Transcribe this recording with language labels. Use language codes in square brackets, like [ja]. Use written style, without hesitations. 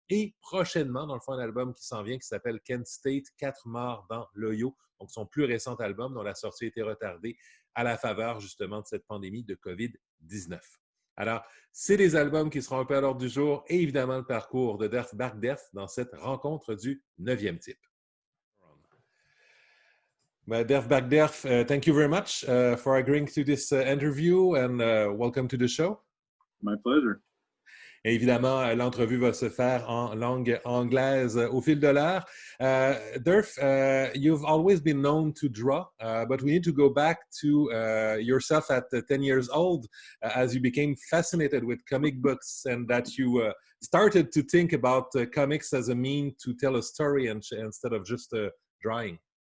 [fr] Et prochainement, dans le fond, un album qui s'en vient qui s'appelle Kent State, quatre morts dans l'Ohio, donc son plus récent album dont la sortie a été retardée à la faveur justement de cette pandémie de COVID-19. Alors, c'est les albums qui seront un peu à l'ordre du jour et évidemment le parcours de Derf Backderf dans cette rencontre du 9e type. [en] Derf Backderf, thank you very much for agreeing to this interview and welcome to the show. My pleasure. [fr] Et évidemment, l'entrevue va se faire en langue anglaise au fil de l'heure. [en] Derf, you've always been known to draw, but we need to go back to yourself at 10 years old as you became fascinated with comic books and that you started to think about comics as a mean to tell a story instead of just drawing.